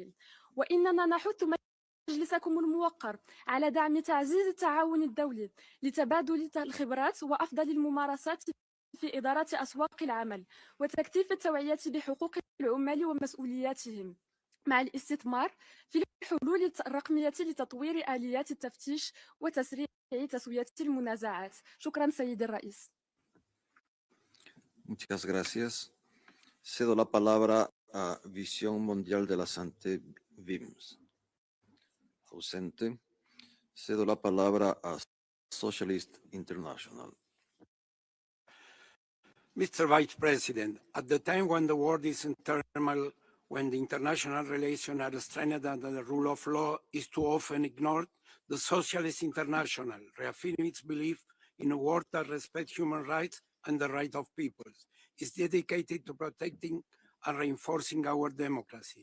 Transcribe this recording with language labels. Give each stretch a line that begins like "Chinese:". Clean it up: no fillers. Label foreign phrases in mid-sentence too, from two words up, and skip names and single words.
Arabic: وإننا نحث مجلسكم الموقر على دعم تعزيز التعاون الدولي لتبادل الخبرات وأفضل الممارسات في إدارة أسواق العمل وتكثيف التوعية بحقوق العمال ومسؤولياتهم، مع الاستثمار في الحلول الرقمية لتطوير آليات التفتيش وتسريع تسوية المنازعات. شكرا سيد الرئيس.
Spanish: Muchas gracias. Cedo la palabra a Visión Mundial de la Santé, VIMS. ausente. Cedo la palabra a Socialist International.
English: Mr. Vice President, at the time when the world is in turmoil, when the international relations are strained and the rule of law is too often ignored, the Socialist International reaffirms its belief in a world that respects human rights and the rights of peoples, is dedicated to protecting and reinforcing our democracy.